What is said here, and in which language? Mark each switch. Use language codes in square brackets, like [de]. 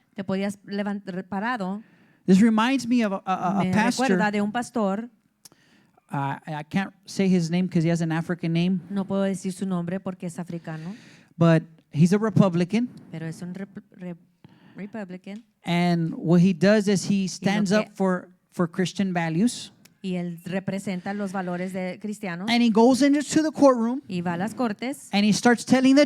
[es] Te podías levantar parado. [en] This reminds me of a [es] Me [en] pastor. [es] recuerda de un pastor, [en] I can't say his name because he has an African name, [es] no puedo decir su nombre porque es africano, [en] but he's a Republican. [es] pero es un Republican [en] And what he does is he stands [es] que- [en] up for Christian values. [es] y él representa los valores de cristianos [en] And he goes into the courtroom [es] y va a las cortes [en] and he starts telling the